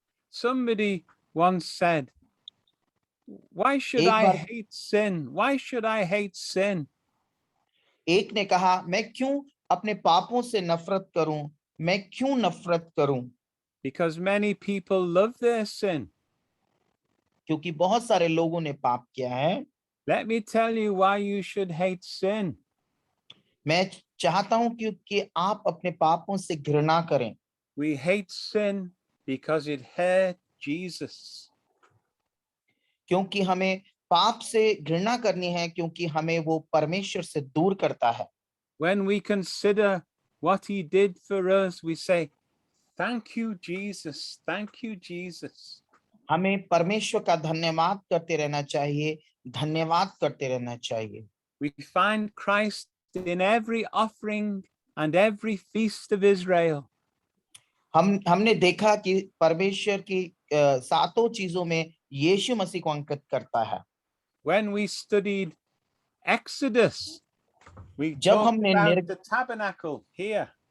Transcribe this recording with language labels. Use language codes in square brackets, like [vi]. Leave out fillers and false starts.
[en] Somebody once said, why should I hate sin? Why should I hate sin? [hi] एक ने कहा, मैं क्यों अपने पापों से नफरत करूं? मैं क्यों नफरत करूं? [en] Because many people love their sin. [hi] क्योंकि बहुत सारे लोगों ने पाप किया है। [en] Let me tell you why you should hate sin. [hi] मैं चाहता हूं कि आप अपने पापों से घृणा करें। [en] We hate sin because it hurt Jesus. [hi] क्योंकि हमें पाप से घृणा करनी है, क्योंकि हमें वो परमेश्वर से दूर करता है। [en] When we consider what he did for us, we say, thank you, Jesus. Thank you, Jesus. [hi] हमें परमेश्वर का धन्यवाद करते रहना चाहिए, धन्यवाद करते रहना चाहिए। [en] We find Christ in every offering and every feast of Israel. [hi] हमने देखा कि परमेश्वर की सातों चीजों में यीशु मसीह को अंकित करता है। [en] When we studied Exodus, we [hi] जब [en] talked [hi] हमने [en] about the tabernacle here.